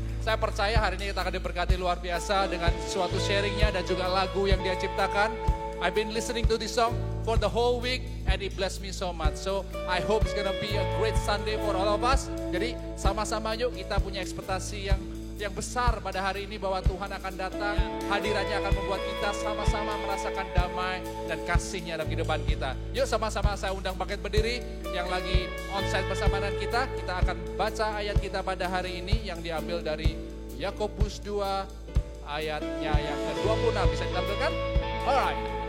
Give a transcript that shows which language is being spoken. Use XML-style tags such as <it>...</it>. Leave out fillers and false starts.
<id>Saya percaya hari ini kita akan diberkati luar biasa dengan suatu sharingnya dan juga lagu yang dia ciptakan.</id> <en>I've been listening to this song for the whole week and it blessed me so much. So I hope it's gonna be a great Sunday for all of us.</en> <id>Jadi sama-sama yuk kita punya ekspektasi yang besar pada hari ini bahwa Tuhan akan datang. Hadirannya akan membuat kita sama-sama merasakan damai dan kasihnya dalam kehidupan kita. Yuk sama-sama saya undang bangkit berdiri yang lagi onsite bersama dengan kita. Kita akan baca ayat kita pada hari ini yang diambil dari Yakobus 2 ayatnya yang ke-26. Bisa ditampilkan? Alright.</id>